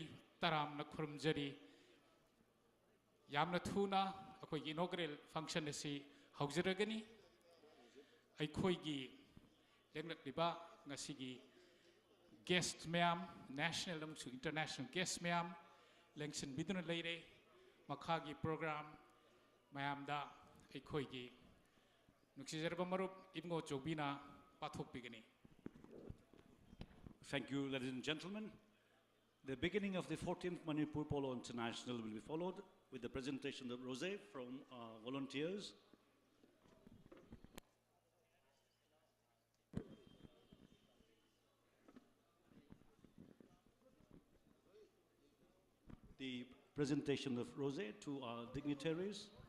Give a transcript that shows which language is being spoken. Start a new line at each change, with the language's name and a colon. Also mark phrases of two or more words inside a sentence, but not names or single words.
Manipuri: taram na khurumjari yamna thuna akoi
English: inaugural function
Manipuri: asi haujaragani aikoi gi lenglakliba ngasigi guest mayam national amsu
English: international guest
Manipuri: mayam lengsin biduna leire makhagi program mayam da aikoi gi nuksijarba marup ibngo chobina pathok bigani.
English: Thank you, ladies and gentlemen. The beginning of the 14th Manipur Polo International will be followed with the presentation of rosé from volunteers. The presentation of rosé to our dignitaries.